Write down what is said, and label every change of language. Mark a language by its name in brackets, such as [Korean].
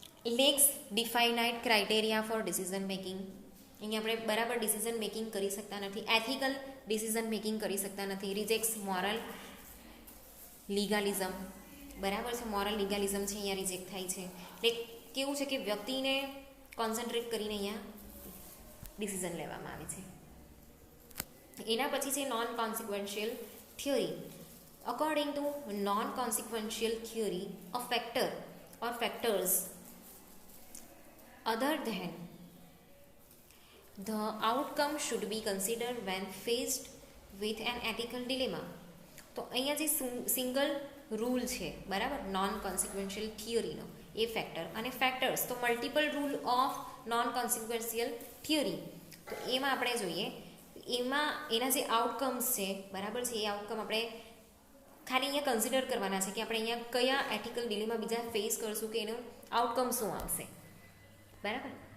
[English] lacks defined criteria for decision making, [Gujarati] અહીંયા આપણે બરાબર ડિસિઝન મેકિંગ કરી શકતા નથી, એથિકલ ડિસિઝન મેકિંગ કરી શકતા નથી. [English] rejects moral legalism, [Gujarati] બરાબર છે, મોરલ લીગાલિઝમ છે અહીંયા રિજેક્ટ થાય છે. એટલે કેવું છે કે વ્યક્તિને કોન્સન્ટ્રેટ કરીને અહીંયા ડિસિઝન લેવામાં આવે છે. એના પછી છે non કોન્સિક્વન્શિયલ theory. [English] According to non-consequential theory, a factor or factors other than the outcome should be considered when faced with an ethical dilemma. [Gujarati] તો અહીંયા જે સિંગલ રૂલ છે, બરાબર, નોન કોન્સિક્વન્શિયલ થિયરીનો, એ ફેક્ટર અને ફેક્ટર્સ, તો multiple rule of non કોન્સિક્વન્શિયલ theory. તો એમાં આપણે જોઈએ, એમાં એના જે આઉટકમ્સ છે, બરાબર છે, એ આઉટકમ આપણે ખાલી અહીંયા કન્સિડર કરવાના છે કે આપણે અહીંયા કયા એથિકલ ડિલેમાં બીજા ફેસ કરશું કે એનું આઉટકમ શું આવશે, બરાબર.